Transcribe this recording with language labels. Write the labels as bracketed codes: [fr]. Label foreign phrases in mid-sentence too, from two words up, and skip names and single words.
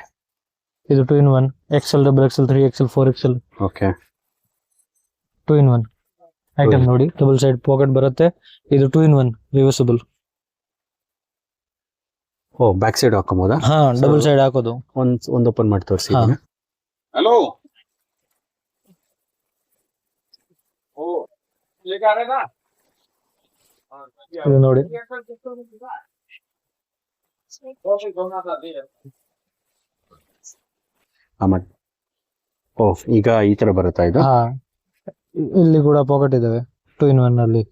[kn] ಇದು 2 in 1 XL, XXL, 3XL, 4XL. ಓಕೆ, 2 in 1 ಐಟಮ್ ನೋಡಿ. [en] double side pocket [kn] ಬರುತ್ತೆ. ಇದು 2 in 1 ರಿವರ್ಸಿಬಲ್. ಓ, [en] back side [kn] ಹಾಕೋಬಹುದಾ? ಹಾ, [en] double side [kn] ಹಾಕೋದು. ಒಂದು ಓಪನ್ ಮಾಡಿ ತೋರಿಸಿ. [hi] हेलो ओ ये क्या रहा था [kn] ಇದು ನೋಡಿ. ಓ, ಈಗ ಈ ತರ ಬರುತ್ತಾ ಇದು? ಹಾ, ಇಲ್ಲಿ ಕೂಡ ಪಾಕೆಟ್ ಇದಾವೆ 2 in 1 ಅಲ್ಲಿ.